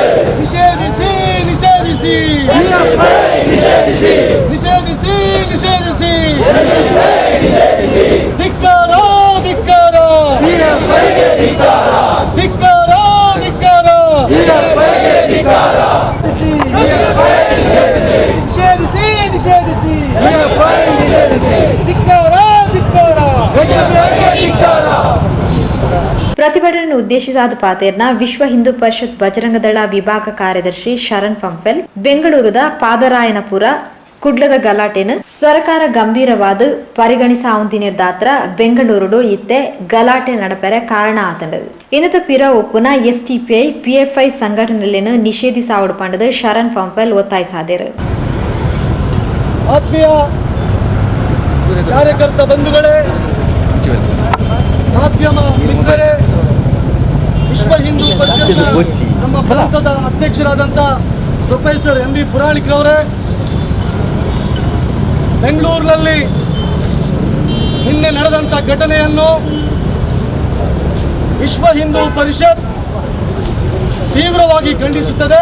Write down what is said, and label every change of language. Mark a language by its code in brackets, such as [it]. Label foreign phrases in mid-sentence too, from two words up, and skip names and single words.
[kn] निषेधिಸಿ ನಿಷೇಧಿಸಿ ನಿಷೇಧಿಸಿ ನಿಷೇಧಿಸಿ ನಿಷೇಧಿಸಿ ಧಿಕ್ಕಾರ ಧಿಕ್ಕಾರ ಧಿಕ್ಕಾರ ಧಿಕ್ಕಾರ ನಿಷೇಧಿಸಿ ನಿಷೇಧಿಸಿ ಧಿಕ್ಕಾರ [tcy] ಪ್ರತಿಭಟನೆ ಉದ್ದೇಶಿಸಾದ ಪಾತೇರ್ನ ವಿಶ್ವ ಹಿಂದೂ ಪರಿಷತ್ ಬಜರಂಗದಳ ವಿಭಾಗ ಕಾರ್ಯದರ್ಶಿ ಶರಣ್ ಪಂಪೆಲ್ ಬೆಂಗಳೂರದ ಪಾದರಾಯನಪುರ ಕುಡ್ಲದ ಗಲಾಟೆನು ಸರ್ಕಾರ ಗಂಭೀರವಾದ ಪರಿಗಣಿಸಾವಂತಿನಿರ್ದಾತ್ರ ಬೆಂಗಳೂರು ಇತ್ತೆ ಗಲಾಟೆ ನಡಪೆರೆ ಕಾರಣ ಆತಂಡು ಇನ್ನತ ಪಿರ ಒಪ್ಪುನ ಎಸ್ಟಿಪಿಐ ಪಿಎಫ್ಐ ಸಂಘಟನೆಯನ್ನು ನಿಷೇಧಿಸಾವಡು ಪಂಡದು ಶರಣ್ ಪಂಪೆಲ್ ಒತ್ತಾಯಿಸಾದರು. [kn] ಆತ್ಮೀಯ ಕಾರ್ಯಕರ್ತ ಬಂಧುಗಳೇ, ಮಾಧ್ಯಮ ಮಿತ್ರರೇ, ವಿಶ್ವ ಹಿಂದೂ ಪರಿಷತ್ನ ನಮ್ಮ ಪ್ರಾಂತದ ಅಧ್ಯಕ್ಷರಾದಂಥ ಪ್ರೊಫೆಸರ್ ಎಂ ಬಿ ಪುರಾಣಿಕ್ ಅವರೇ, ಬೆಂಗಳೂರಿನಲ್ಲಿ ನಿನ್ನೆ ನಡೆದಂಥ ಘಟನೆಯನ್ನು ವಿಶ್ವ ಹಿಂದೂ ಪರಿಷತ್ ತೀವ್ರವಾಗಿ ಖಂಡಿಸುತ್ತದೆ.